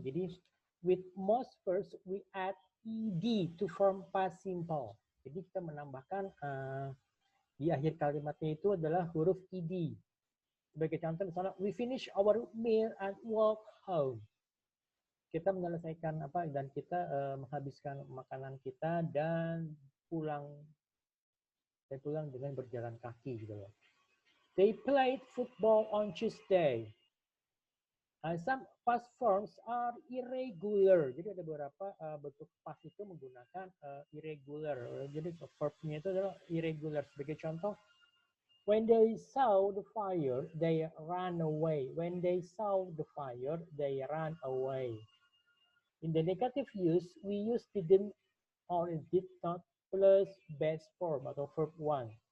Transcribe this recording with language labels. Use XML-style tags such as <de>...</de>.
<en>Jadi with most verbs we add ed to form past simple.</en> <id>Jadi kita menambahkan di akhir kalimatnya itu adalah huruf ed. Sebagai contoh misalnya</id> <en>we finish our meal and walk home.</en> <id>Kita menyelesaikan dan kita menghabiskan makanan kita dan pulang dengan berjalan kaki gitu loh.</id> <en>They played football on Tuesday. Some past forms are irregular.</en> <id>Jadi ada beberapa bentuk past itu menggunakan irregular. Jadi verbnya itu adalah irregular. Sebagai contoh,</id> <en>when they saw the fire, they ran away. When they saw the fire, they ran away. In the negative use, we use didn't or did not plus base form atau verb one.</en>